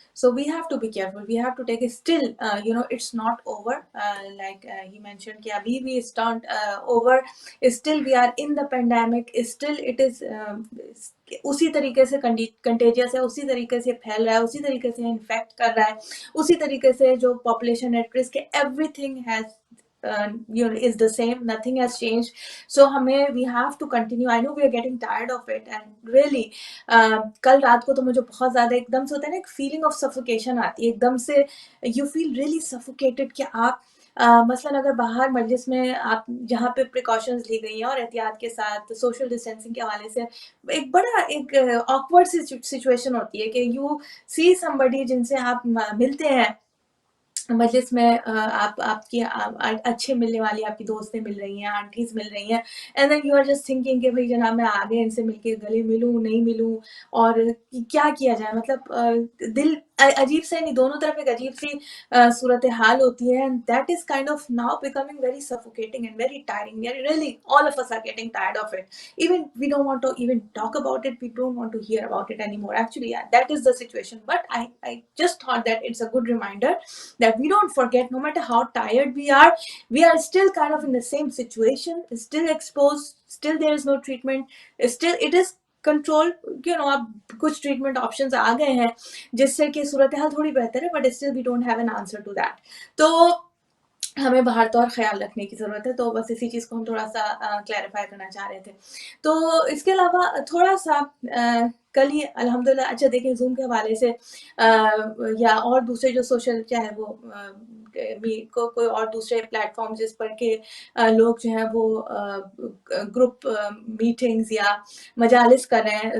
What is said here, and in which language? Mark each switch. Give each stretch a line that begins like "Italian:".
English: so we have to be careful, we have to take still it's not over, like he mention
Urdu: کہ ابھی بھی
English: it's not over, still we are in the pandemic, still it is
Urdu: اسی طریقے سے contagious ہے، اسی طریقے سے پھیل رہا ہے، اسی طریقے سے انفیکٹ کر رہا ہے، اسی طریقے سے جو پاپولیشن ایٹ رسک ہے.
English: Everything has is the same, nothing has changed. So ہمیں we have to continue. I know we are getting tired of it and really
Urdu: کل رات کو تو مجھے بہت زیادہ ایک دم سے ہوتا ہے نا، ایک فیلنگ آف سفوکیشن آتی ہے، ایک دم سے
English: you feel really suffocated
Urdu: کہ آپ مثلاً اگر باہر مجلس میں آپ جہاں پہ پریکاشنز لی گئی ہیں اور احتیاط کے ساتھ سوشل ڈسٹینسنگ کے حوالے سے ایک بڑا ایک آکورڈ سچویشن ہوتی ہے کہ
English: you see somebody
Urdu: جن سے آپ ملتے ہیں مجلس میں، آپ کی اچھے ملنے والی آپ کی دوستیں مل رہی ہیں، آنٹیز مل رہی ہیں،
English: and then you are just thinking
Urdu: کہ بھائی جناب میں آگے ان سے مل کے گلے ملوں نہیں ملوں اور کیا کیا جائے. مطلب دل عجیب سے نہیں، دونوں طرف ایک عجیب سی صورتحال ہوتی ہے.
English: And that is kind of now becoming very suffocating and very tiring. We are really, all of us are getting tired of it. Even we don't want to even talk about it, we don't want to hear about it anymore. Actually, yeah, that is the situation. But I just thought that it's a good reminder that we don't forget, no matter how tired we are still kind of in the same situation, still exposed, still there is no treatment, still it is control.
Urdu: اب کچھ treatment options آ گئے ہیں جس سے کہ صورتحال تھوڑی بہتر ہے،
English: But still we don't have an answer to that.
Urdu: تو ہمیں باہر طور خیال رکھنے کی ضرورت ہے. تو بس اسی چیز کو ہم تھوڑا سا کلیریفائی کرنا چاہ رہے تھے. تو اس کے علاوہ تھوڑا سا کل ہی الحمدللہ، اچھا دیکھیں زوم کے حوالے سے یا اور دوسرے جو سوشل چاہے وہ کوئی اور دوسرے پلیٹ فارم جس پر کہ لوگ جو ہیں وہ گروپ میٹنگز یا مجالس کر رہے ہیں.